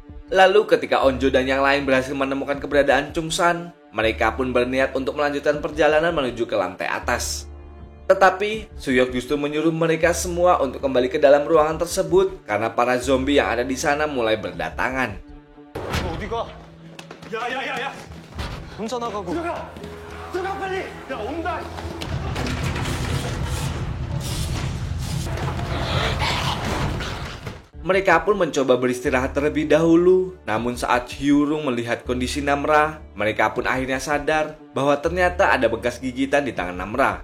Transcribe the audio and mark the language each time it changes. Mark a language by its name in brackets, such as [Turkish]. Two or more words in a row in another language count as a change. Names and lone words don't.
[Indonesian] Lalu ketika Onjo dan yang lain berhasil menemukan keberadaan Chungsan, mereka pun berniat untuk melanjutkan perjalanan menuju ke lantai atas. Tetapi Suyok justru menyuruh mereka semua untuk kembali ke dalam ruangan tersebut karena para zombie yang ada di sana mulai berdatangan. [Korean] 어디가? 야야야야 혼자 나가고. 들어가 빨리 야 온다 [Indonesian] Mereka pun mencoba beristirahat terlebih dahulu, namun saat Hyurung melihat kondisi Namra, mereka pun akhirnya sadar bahwa ternyata ada bekas gigitan di tangan Namra.